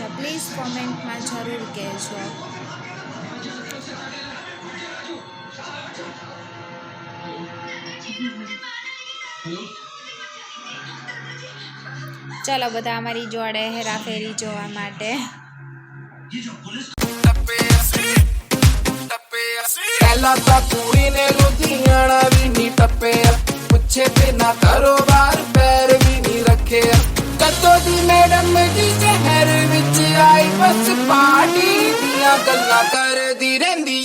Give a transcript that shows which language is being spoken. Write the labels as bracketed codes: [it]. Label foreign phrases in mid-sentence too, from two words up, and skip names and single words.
[gu] પ્લીઝ કોમેન્ટમાં જરૂર કહેજો. ચલો બધા અમારી જોડે હેરાફેરી જોવા માટે. [pa] ਪਹਿਲਾਂ ਤਾਂ ਕੁੜੀ ਨੇ ਲੁਧਿਆਣਾ ਵੀ ਨਹੀਂ ਟੱਪਿਆ, ਪੁੱਛੇ ਬਿਨਾ ਕਾਰੋਬਾਰ ਪੈਰ ਵੀ ਨਹੀਂ ਰੱਖਿਆ। ਕਦੋਂ ਦੀ ਮੈਡਮ ਜੀ ਸ਼ਹਿਰ ਵਿੱਚ ਆਈ, ਬਸ ਪਾਰਟੀ ਦੀਆਂ ਗੱਲਾਂ ਕਰਦੀ ਰਹਿੰਦੀ ਏ।